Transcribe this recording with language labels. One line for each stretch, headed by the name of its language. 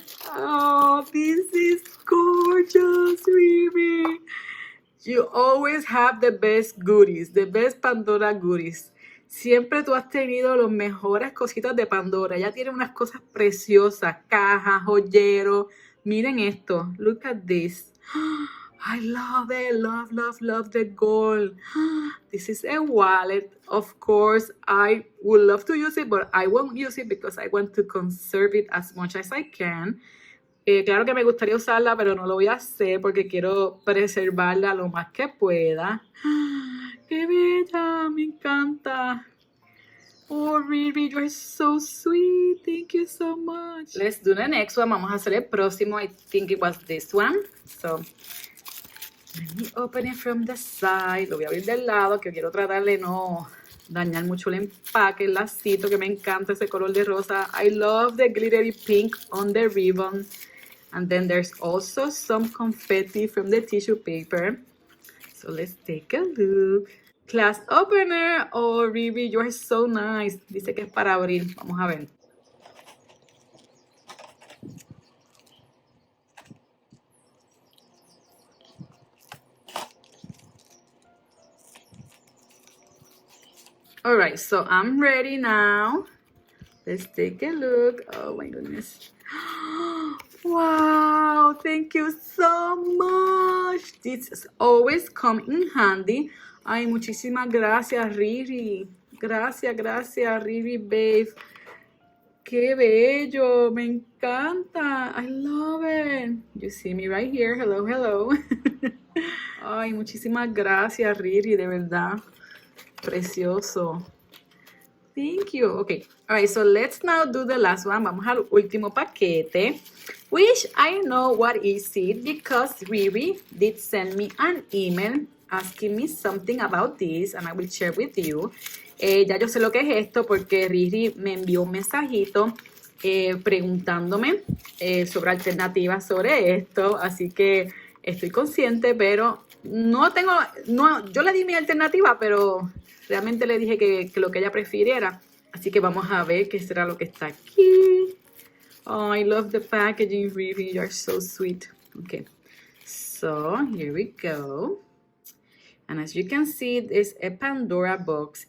English: Oh, this is gorgeous, Riri. You always have the best goodies, the best Pandora goodies.
Spanish: Siempre tú has tenido los mejores cositas de Pandora. Ella tiene unas cosas preciosas, cajas, joyeros. Miren esto.
English: Look at this. I love it. Love, love, love the gold. This is a wallet. Of course, I would love to use it, but I won't use it because I want to conserve it as much as I can.
Spanish: Claro que me gustaría usarla, pero no lo voy a hacer porque quiero preservarla lo más que pueda. ¡Qué bella! Me encanta.
English: Oh, Riri, you're so sweet. Thank you so much. Let's do the next one.
Spanish: Vamos a hacer el próximo.
English: I think it was this one. So, let me open it from the side.
Spanish: Lo voy a abrir del lado, que quiero tratar de no dañar mucho el empaque, el lacito, que me encanta ese color de rosa.
English: I love the glittery pink on the ribbon. And then there's also some confetti from the tissue paper. So let's take a look. Class opener. Oh, Riri, you are so nice.
Spanish: Dice que es para abrir. Vamos a ver.
English: All right, so I'm ready now. Let's take a look. Oh my goodness. Wow, thank you so much. This always come in handy.
Spanish: Ay, muchísimas gracias, Riri. Gracias, gracias, Riri, babe. Qué bello, me encanta.
English: I love it. You see me right here. Hello, hello.
Spanish: Ay, muchísimas gracias, Riri, de verdad. Precioso.
English: Thank you. Okay. All right, so let's now do the last one.
Spanish: Vamos al último paquete,
English: which I know what is it because Riri did send me an email asking me something about this, and I will share with you.
Spanish: Ya yo sé lo que es esto porque Riri me envió un mensajito preguntándome sobre alternativas sobre esto, así que estoy consciente, pero yo le di mi alternativa, pero realmente le dije que lo que ella prefiriera. Así que vamos a ver qué será lo que está aquí.
English: Oh, I love the packaging, Riri. You are so sweet. Okay. So, here we go. And as you can see, it's a Pandora box.